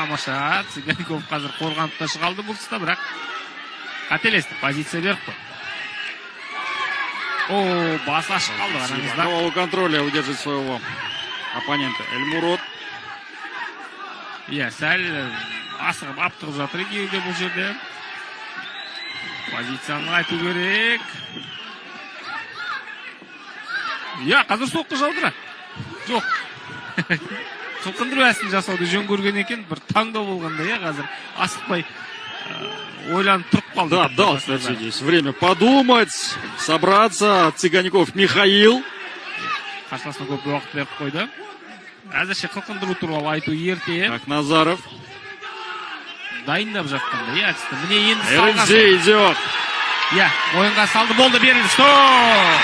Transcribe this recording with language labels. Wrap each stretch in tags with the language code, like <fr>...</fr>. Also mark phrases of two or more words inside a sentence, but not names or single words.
<kk>тамаша. Цигаников қазір қорғанып та шығалды бұл тұста, бірақ қателесті. Позиция беріп қой. О, басы ашық қалды.</kk> <ru>На валу контроля удержит своего оппонента.</ru> <kk>Эльмурод. Иә, сәл асығып аптығып жатыр екеуі бұл жерде. Позицияны айту керек. Иә, қазір соққы жаудыра. Жоқ. Қылқындыру әсін жасауды жөн көрген екен. Бір таңдау болғанда, иә, қазір асықпай ойланып тұрып қалды.</kk> <ru>Да, дал, кстати, здесь время подумать, собраться.</ru> <kk>Цигаников Михаил. Қарсыласына көп уақыт беріп қойды. Әзірше қылқындыру туралы айту ерте.</kk> <ru>Так, Назаров.</ru> <kk>Дайындап жатқанда, иә, әдісті. Міне енді</kk> <ru>салған. РНЖ идет.</ru> <kk>Иә, ойынға салды, болды, берілді.</kk> <ru>Стоп!</ru>